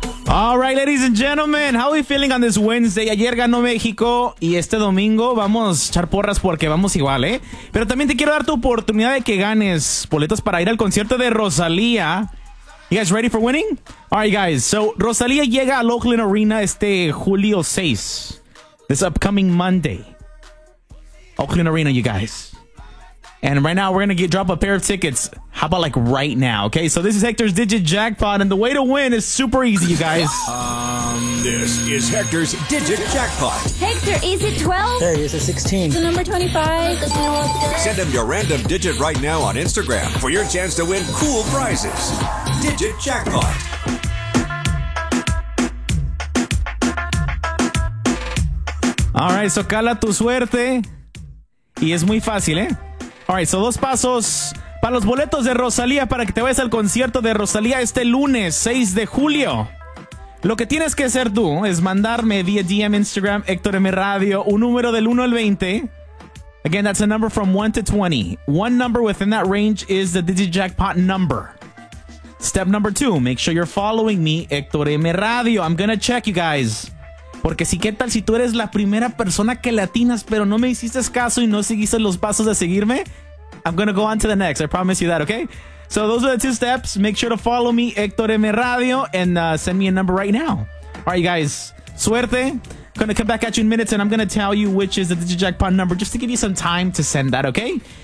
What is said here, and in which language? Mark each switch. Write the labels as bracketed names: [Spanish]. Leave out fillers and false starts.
[English] All right, ladies and gentlemen, how are we feeling on this Wednesday? [Spanish] Ayer ganó México y este domingo vamos a echar porras porque vamos igual, ¿eh? Pero también te quiero dar tu oportunidad de que ganes boletos para ir al concierto de Rosalía. [English] You guys ready for winning? All right, guys. [Spanish] So, Rosalía llega al Oakland Arena este julio 6. [English] This upcoming Monday. Oakland Arena, you guys. And right now, we're going to drop a pair of tickets. How about like right now, okay? So this is Hector's Digit Jackpot, and the way to win is super easy, you guys. This is Hector's Digit Jackpot. Hector, is it 12? Hey, is it 16? Is it number 25? Send him your random digit right now on Instagram for your chance to win cool prizes. Digit Jackpot. All right, so [Spanish] cala tu suerte. Y es muy fácil, ¿eh? [English] Alright, so [Spanish] dos pasos para los boletos de Rosalía para que te vayas al concierto de Rosalía este lunes 6 de julio. Lo que tienes que hacer tú es mandarme vía DM Instagram Hector M Radio un número del 1 al 20. [English] Again, that's a number from 1 to 20. One number within that range is the Digit Jackpot number. Step number 2, make sure you're following me, Hector M Radio. I'm gonna check you guys. [Spanish] Porque si qué tal si tú eres la primera persona que latinas, pero no me hiciste caso y no seguiste los pasos de seguirme. [English] I'm gonna go on to the next, I promise you that, okay? So those are the two steps. Make sure to follow me, Hector M Radio, and send me a number right now. Alright, you guys, suerte. Gonna come back at you in minutes and I'm gonna tell you which is the Digit Jackpot number, just to give you some time to send that, okay?